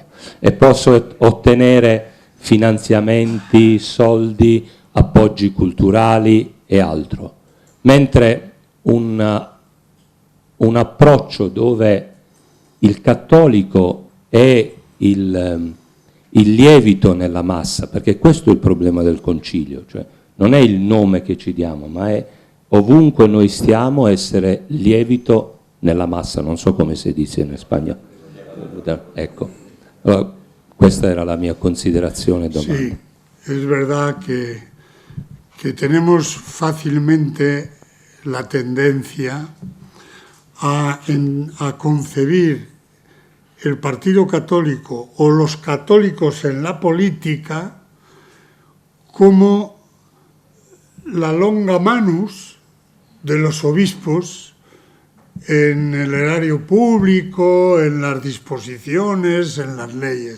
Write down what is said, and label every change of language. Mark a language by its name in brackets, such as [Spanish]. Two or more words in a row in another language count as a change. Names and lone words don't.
[Italian] e posso ottenere finanziamenti, soldi, appoggi culturali e altro, mentre un approccio dove il cattolico è il lievito nella massa, perché questo è il problema del concilio, cioè non è il nome che ci diamo, ma è ovunque noi stiamo essere lievito nella massa, non so come si dice in Spagna. Ecco, allora, questa era la mia considerazione domanda. [Spanish] Sí, es verdad que tenemos fácilmente la tendencia a concebir el Partido Católico o los católicos en la política como la [Latin] longa manus [Spanish] de los obispos en el erario público, en las disposiciones, en las leyes.